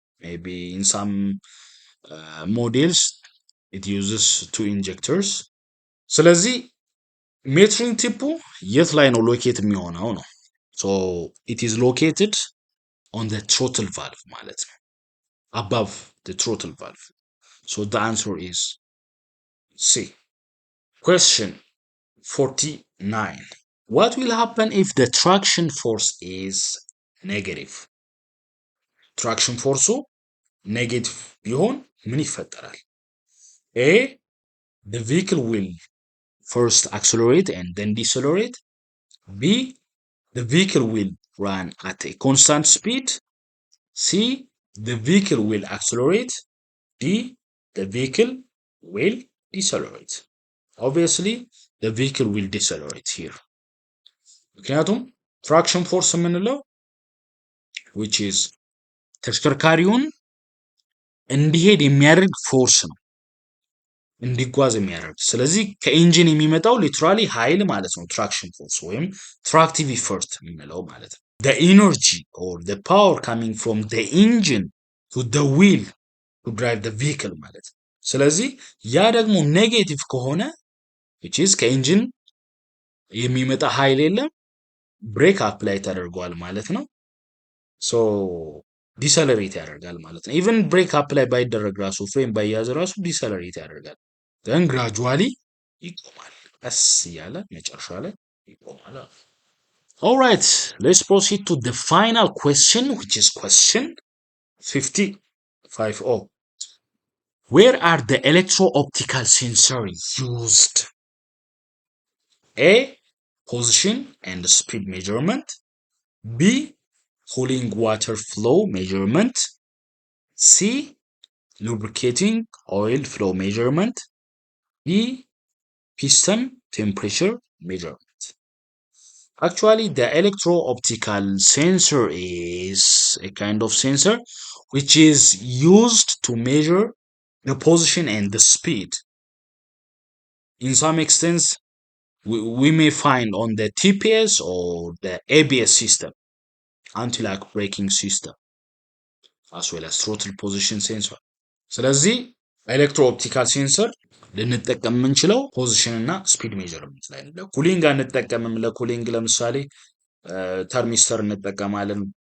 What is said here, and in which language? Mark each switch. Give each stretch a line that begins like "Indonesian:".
English: Maybe in some models it uses two injectors.
Amharic: ስለዚህ ሜትሪንግ ቲፑ የት ላይ ነው ሎኬት የሚሆነው ነው።
English: So it is located on the throttle valve
Amharic: ማለት ነው.
English: Above the throttle valve. So the answer is C. Question 49. What will happen if the traction force is negative? Traction force negative
Amharic: ቢሆን ምን ይፈጠራል?
English: A. The vehicle will first accelerate and then decelerate. B. The vehicle will run at a constant speed. C. The vehicle will accelerate. D. The vehicle will decelerate. Obviously, the vehicle will decelerate here.
Amharic: ምክንያቱም traction force የምንለው which is ተሽከርካሪውን እንዲሄድ የሚያደርግ ፎርስ ነው፣ እንዲጓዝ የሚያደርግ። ስለዚህ ከኢንጂን የሚመጣው ሊትራሊ ኃይል ማለት ነው ትራክሽን ፎርስ ወይም ትራክቲቭ ኢፈርት የምንለው ማለት ነው።
English: the energy or the power coming from the engine to the wheel to drive the vehicle
Amharic: ማለት ነው። ስለዚህ ያ ደግሞ ኔጌቲቭ ከሆነ which is ከኢንጂን የሚመጣ ኃይል የለም፣ ብሬክ አፕላይ ተደርጓል ማለት ነው። ሶ ዲሰለሬት ያደርጋል ማለት ነው። ኢቨን ብሬክ አፕላይ ባይደረግ ራሱ ፍሬም ባይያዝ ራሱ ዲሰለሬት ያደርጋል።
English: then gradually
Amharic: ይቆማል፣ ቀስ እያለ መጨረሻ ላይ ይቆማል።
English: All right, let's proceed to the final question, which is question 50. Where are the electro-optical sensors used? A. Position and speed measurement. B. Cooling water flow measurement. C. Lubricating oil flow measurement. D. Piston temperature measurement. Actually, the electro-optical sensor is a kind of sensor which is used to measure the position and the speed. In some extents, we may find on the TPS or the ABS system, anti-lock braking system, as well as throttle position sensor.
Amharic: ስለዚህ ኤሌክትሮ ኦፕቲካል ሴንሰር ልንጠቀም የምንችለው ፖዚሽን እና ስፒድ ሜጀርመንት ላይ ነው። ለኩሊንግ አንጠቀምም። ለኩሊንግ ለምሳሌ ተርሚስተር እንጠቀማለን።